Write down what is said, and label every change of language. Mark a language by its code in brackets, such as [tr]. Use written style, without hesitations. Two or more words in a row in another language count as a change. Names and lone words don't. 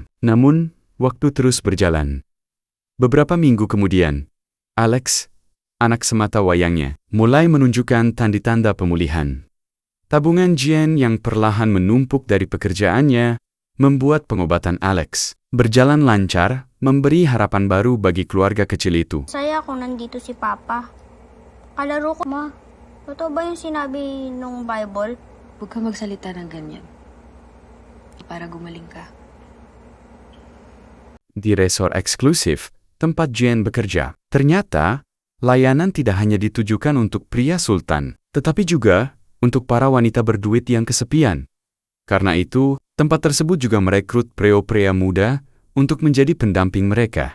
[id] Namun, waktu terus berjalan. Beberapa minggu kemudian, Alex, anak semata wayangnya, mulai menunjukkan tanda-tanda pemulihan. Tabungan Jane yang perlahan menumpuk dari pekerjaannya membuat pengobatan Alex berjalan lancar, memberi harapan baru bagi keluarga kecil itu. [tl] Saya kung nandito si Papa. Kalaro ko, Ma. Totoo ba yung sinabi nung Bible? Huwag ka magsalita ng ganyan. Para gumaling ka. [id] Di resort eksklusif, tempat Jane bekerja, ternyata layanan tidak hanya ditujukan untuk pria sultan, tetapi juga untuk para wanita berduit yang kesepian. Karena itu, tempat tersebut juga merekrut pria-pria muda untuk menjadi pendamping mereka.